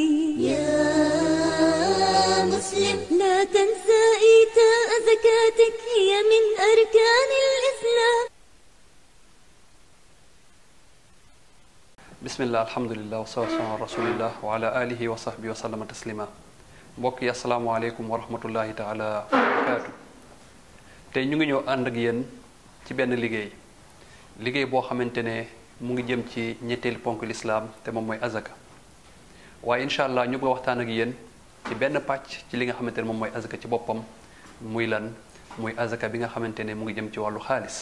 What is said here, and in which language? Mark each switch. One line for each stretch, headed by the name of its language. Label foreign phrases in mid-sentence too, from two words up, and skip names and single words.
Arabic: يا مسلم لا تنسى إيتاء زكاتك، هي من أركان الإسلام. بسم الله الحمد لله والصلاة والسلام على رسول الله وعلى آله وصحبه وسلم تسليما.
Wolof: mbokk yi
Arabic: السلام عليكم ورحمة الله تعالى وبركاته.
Wolof: tey ñu ngi ñëw ànd ak yéen ci benn liggéey boo xamante ne mu ngi jëm ci ñetteelu ponk lislaam te moom mooy azaka. waaye
Arabic: إن شاء الله
Wolof: ñu bëgg a waxtaan ak yéen ci benn pàcc ci li nga xamante ne moom mooy azaka ci boppam muy lan muy azaka bi nga xamante ne mu ngi jëm ci wàllu xaalis.